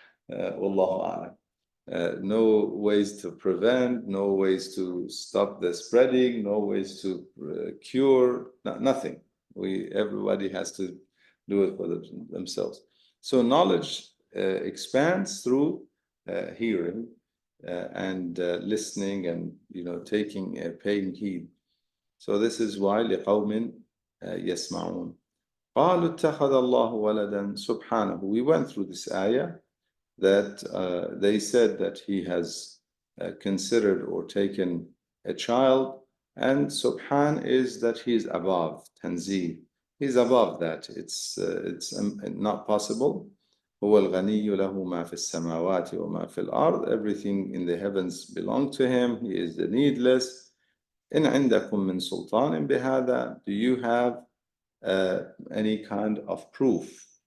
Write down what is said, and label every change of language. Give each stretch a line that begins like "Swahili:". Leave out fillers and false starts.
English: Wallahu a'lam. No ways to prevent, no ways to stop the spreading, no ways to cure, nothing. Everybody has to do it for themselves. So knowledge expands through hearing and listening and paying heed. So this is why
Arabic: لِقَوْمٍ يَسْمَعُونَ قَالُوا اتَّخَذَ اللَّهُ وَلَدًا سُبْحَانَهُ.
English: We went through this ayah that they said that he has considered or taken a child, and subhan is that he is above, tanzih. He's above that. It's not possible.
Arabic: هو الغني له ما في السماوات وما في الأرض.
English: Everything in the heavens belong to him. He is the needless.
Arabic: إن عندكم من سلطان بهذا.
English: Do you have any kind of proof?